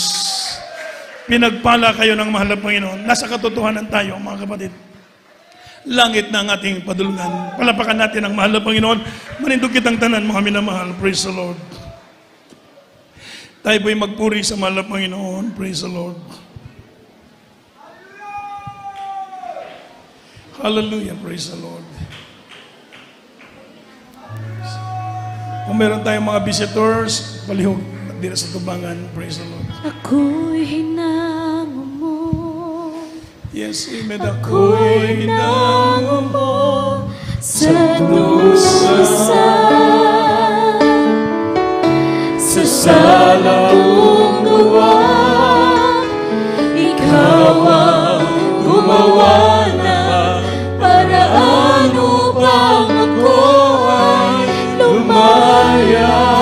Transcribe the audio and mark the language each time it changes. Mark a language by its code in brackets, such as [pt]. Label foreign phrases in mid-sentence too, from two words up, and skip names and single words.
[tl] Pinagpala kayo ng mahal na Panginoon. Nasa katotohanan tayo, mga kapatid. Langit na ang ating padulungan. Palapakan natin ang mahal na Panginoon. [ceb] Manindog kitang tanan, [tl] mga minamahal. [en] Praise the Lord. [tl] Tayo po'y magpuri sa mahal na Panginoon. [en] Praise the Lord. Hallelujah, praise the Lord. [tl] Kung meron tayong mga visitors, [ceb] palihog dito sa tubangan, [en] praise the Lord. [tl] Ako'y hinango mo. [en] Yes, amen. [tl] Ako'y hinango mo sa dusan. Sa sala kong gawa, ikaw ang gumawa na paraan upang ako ay lumaya.